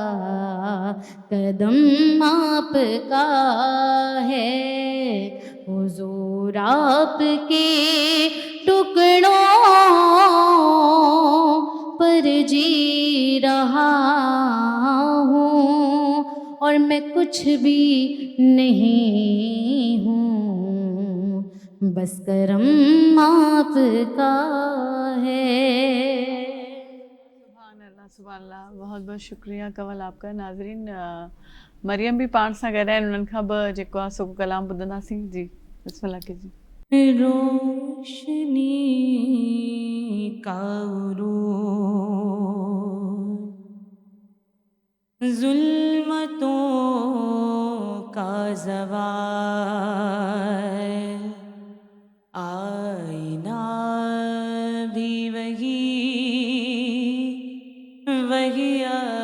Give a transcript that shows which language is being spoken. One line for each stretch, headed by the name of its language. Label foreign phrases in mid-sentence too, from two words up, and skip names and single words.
Urdu: قدم آپ کا ہے، حضور آپ کے ٹکڑوں پر جی رہا ہوں، اور میں کچھ بھی نہیں ہوں، بس کرم آپ کا ہے۔
Arabic: سبحان اللہ سبحان اللہ،
Urdu: بہت بہت شکریہ کول آپ کا۔
Sindhi: ناظرین مریم بھی پاڻ سان ॻाल्हाइनि، उन्हनि खां बि जेको आहे सो कलाम ॿुधंदासीं।
Urdu: جی بسم اللہ کیجیے. روشنی کا عروج، ظلمتوں کا زوال، آئینہ بھی وہی